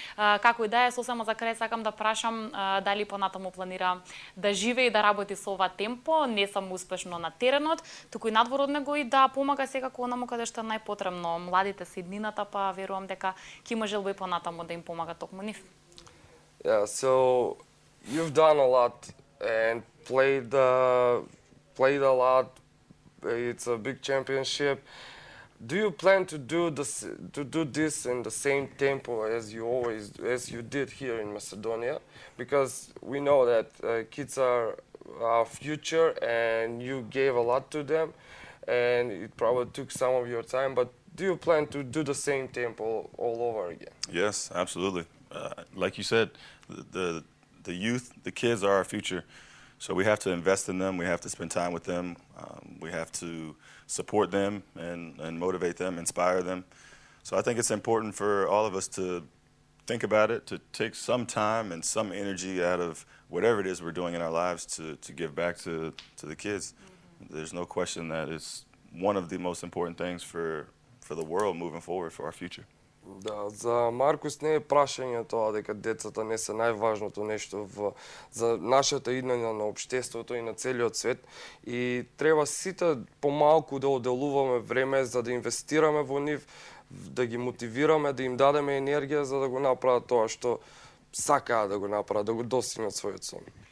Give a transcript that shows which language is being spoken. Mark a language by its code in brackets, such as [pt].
[mk] Како и да е, сосема за крај сакам да прашам дали понатаму планира да живее и да работи со ова темпо, не само успешно на теренот, туку и надвор од него и да помага секако онаму каде што е најпотребно. Младите се иднината, па верувам дека ќе има желба и понатаму да им помага токму нив. [en] Yeah, so you've done a lot and played a lot. It's a big championship. Do you plan to do this in the same tempo as you did here in Macedonia? Because we know that kids are our future, and you gave a lot to them, and it probably took some of your time, but do you plan to do the same tempo all over again? Yes, absolutely. Like you said, the youth, the kids are our future. So we have to invest in them. We have to spend time with them. We have to support them and motivate them, inspire them. So I think it's important for all of us to think about it, to take some time and some energy out of whatever it is we're doing in our lives to give back to the kids. There's no question that it's one of the most important things for the world moving forward, for our future. [mk] Да, за Маркус не е прашање тоа дека децата не се најважното нешто за нашата иднина на општеството и на целиот свет, и треба сите помалку да оделуваме време за да инвестираме во нив, да ги мотивираме, да им дадеме енергија за да го направат тоа што сакаат да го направат, да го достигнат својот сон.